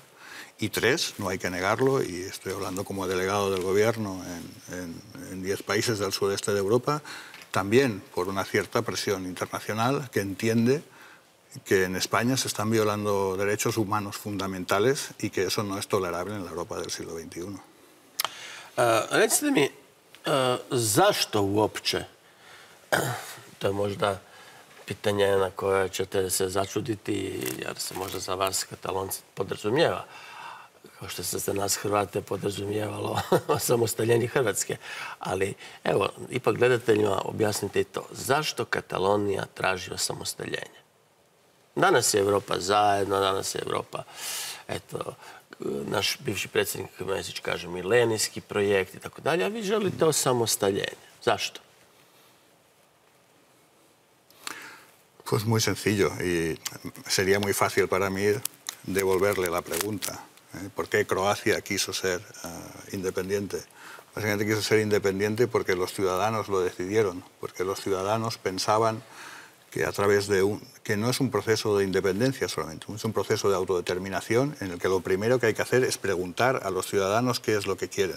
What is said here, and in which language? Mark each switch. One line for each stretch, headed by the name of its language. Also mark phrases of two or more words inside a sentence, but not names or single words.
Spanish: Y tres, no hay que negarlo, y estoy hablando como delegado del gobierno en 10 países del sudeste de Europa, también por una cierta presión internacional que entiende que en España se están violando derechos humanos fundamentales y que eso no es tolerable en la Europa del siglo XXI.
Croatian: Recite mi, zašto uopće, to je možda pitanje na koje ćete se začuditi, jer se možda za vas Katalonci podrazumijeva, kao što se za nas Hrvate podrazumijevalo osamostaljenje Hrvatske. Ali, evo, ipak gledateljima objasnite to. Zašto Katalonija traži osamostaljenje? Danas je Evropa zajedno, danas je Evropa, eto, naš bivši predsjednik Mesić kaže milenijski projekt i tako dalje, a vi želite osamostaljenje. Zašto?
Spanish: Pues muy sencillo, y sería muy fácil para mí devolverle la pregunta. ¿Por qué Croacia quiso ser independiente? Básicamente quiso ser independiente porque los ciudadanos lo decidieron, porque los ciudadanos pensaban que a través de que no es un proceso de independencia solamente, es un proceso de autodeterminación en el que lo primero que hay que hacer es preguntar a los ciudadanos qué es lo que quieren.